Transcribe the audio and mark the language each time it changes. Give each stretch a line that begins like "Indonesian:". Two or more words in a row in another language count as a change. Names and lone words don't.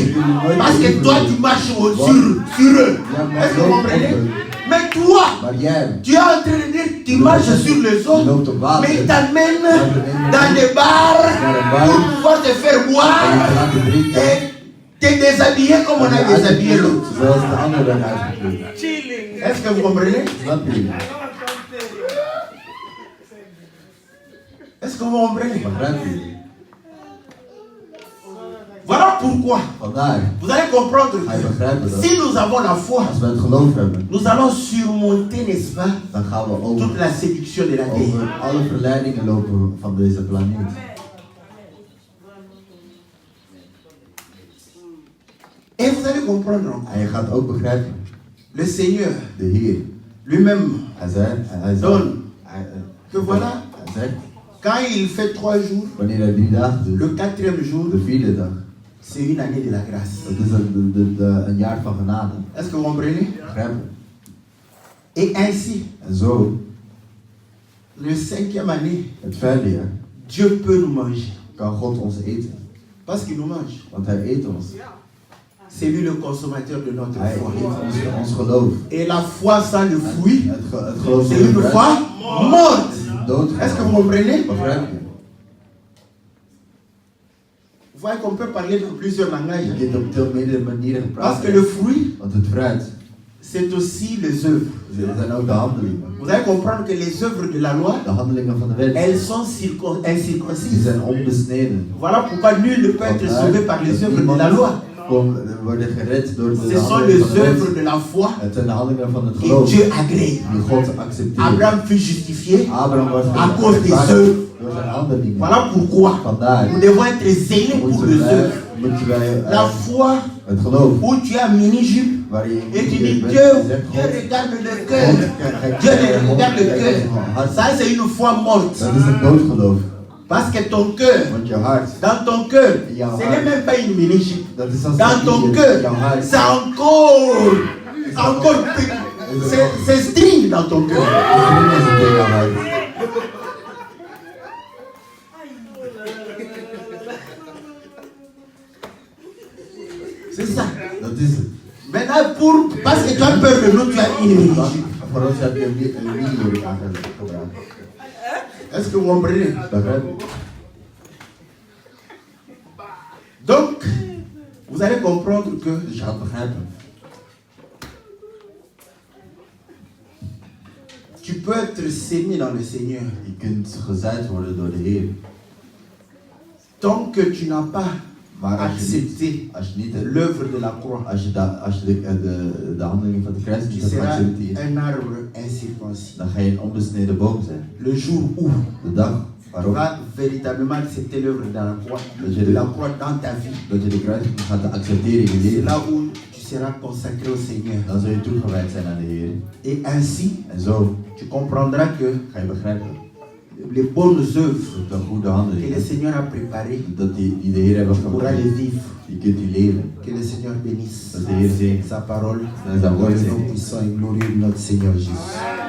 French: Parce que toi, tu marches sur eux. Est-ce que vous comprenez? Mais toi, tu es en train de dire, tu marches sur les eaux, mais ils t'amènent dans des bars pour pouvoir te faire boire et te déshabiller comme on a déshabillé l'autre.
Dutch: Zoals de anderen werden uitgekleed.
French: Est-ce que vous comprenez?
Dutch: Snap je?
French: Est-ce que vous comprenez?
Dutch: Begrijpt u?
French: Voilà pourquoi
Dutch: Vandaar,
French: vous allez comprendre
Dutch: ga je begrijpen
French: que
Dutch: dat
French: si nous avons la foi,
Dutch: als we het geloof hebben,
French: nous allons surmonter, n'est-ce pas,
Dutch: dan gaan we over
French: toute la séduction de la terre.
Dutch: alle verleidingen lopen van deze planeet.
French: Et vous allez comprendre encore,
Dutch: En je gaat ook begrijpen,
French: le Seigneur
Dutch: de Heer,
French: lui-même,
Dutch: hij zei,
French: que voilà,
Dutch: hij zegt,
French: quand il fait 3 jours,
Dutch: wanneer hij 3 dagen doet,
French: le 4e jour,
Dutch: de 4e dag,
French: c'est une année de la grâce.
Dutch: dat is een jaar van genade.
French: Est-ce que vous comprenez?
Dutch: Begrijpen?
French: Et ainsi,
Dutch: En zo,
French: le 5e année,
Dutch: het 5e jaar,
French: Dieu peut nous manger.
Dutch: kan God ons eten.
French: Parce qu'il nous mange.
Dutch: Want hij eet ons.
French: C'est lui le consommateur de notre
Dutch: Hij
French: foi.
Dutch: eet ons geloof.
French: Et la foi sans le fruit,
Dutch: Het geloof
French: c'est une foi morte. Est-ce que vous comprenez?
Dutch: Begrijp je?
French: Vous voyez qu'on peut parler dans plusieurs langages.
Dutch: Je kunt op veel meerdere manieren
French: Parce que
Dutch: praten.
French: le fruit,
Dutch: Want het fruit,
French: c'est aussi les œuvres.
Dutch: dat zijn ook de handelingen.
French: Vous allez comprendre que les œuvres de la loi,
Dutch: De handelingen van de wet,
French: elles sont
Dutch: die
French: incirconcises.
Dutch: zijn onbesneden.
French: Voilà pourquoi nul ne peut être sauvé par les œuvres de la loi.
Dutch: Worden gered door de
French: Ce sont
Dutch: handelingen
French: les
Dutch: van de
French: œuvres
Dutch: wet.
French: de la foi
Dutch: Het zijn de handelingen van het
French: que
Dutch: geloof
French: Dieu agrée.
Dutch: die God accepteert.
French: Abraham fut justifié
Dutch: Abraham was
French: à cause des
Dutch: gerechtvaardigd
French: œuvres.
Dutch: door zijn handelingen.
French: Voilà pourquoi
Dutch: Vandaar
French: nous devons être zélés pour les œuvres.
Dutch: moeten wij
French: La foi
Dutch: het geloof
French: où tu as mini-jupe
Dutch: waar je
French: et tu
Dutch: in
French: dis
Dutch: bent,
French: Dieu,
Dutch: zegt
French: Dieu
Dutch: God,
French: regarde le cœur. Dieu regarde le cœur. Ça c'est une foi morte.
Dutch: dat is een doodgeloof.
French: Parce que ton cœur,
Dutch: Want jouw hart,
French: dans ton cœur,
Dutch: Ja,
French: ce
Dutch: maar-
French: n'est même pas une mini-jupe.
Dutch: dat is als
French: Dans ton
Dutch: jouw
French: cœur,
Dutch: hart.
French: c'est encore petit. C'est string dans ton cœur.
Dutch: Dat is een ding aan hart.
French: C'est ça.
Dutch: Dat is het.
French: Maintenant, parce que tu as peur de nous, tu as une mini-jupe.
Dutch: Voor ons heb je een mini-jurk aangebracht.
French: Est-ce que vous comprenez?
Dutch: Begrijp je?
French: Donc, vous allez comprendre que
Dutch: Dus je gaat begrijpen.
French: tu peux être sémé dans le Seigneur.
Dutch: Je kunt gezaaid worden door de Heer.
French: Tant que tu n'as pas
Dutch: Maar
French: accepté
Dutch: als je niet
French: l'œuvre de la croix,
Dutch: als je de handeling van de kruis
French: tu
Dutch: niet hebt
French: seras
Dutch: geaccepteerd,
French: un arbre incirconcis.
Dutch: dan ga je een onbesneden boom zijn.
French: Le jour où
Dutch: De dag
French: tu
Dutch: waarop
French: vas véritablement accepter l'œuvre de la croix dans ta vie,
Dutch: dat je de kruisiging gaat accepteren in je
French: c'est
Dutch: leven,
French: là où tu seras consacré au Seigneur.
Dutch: dan zul je toegewijd zijn aan de Heer.
French: Et ainsi,
Dutch: En zo
French: tu comprendras que
Dutch: ga je begrijpen
French: les bonnes œuvres
Dutch: dat de goede
French: que le
Dutch: handelingen,
French: Seigneur a préparées,
Dutch: dat die de Heer hebben
French: tu pourras les
Dutch: gemaakt,
French: vivre.
Dutch: je kunt die leven.
French: Que le Seigneur bénisse
Dutch: Dat de Heer zegt,
French: sa parole
Dutch: dat is dat
French: dans
Dutch: woord
French: le nom
Dutch: zegt.
French: puissant et glorieux de notre Seigneur Jésus.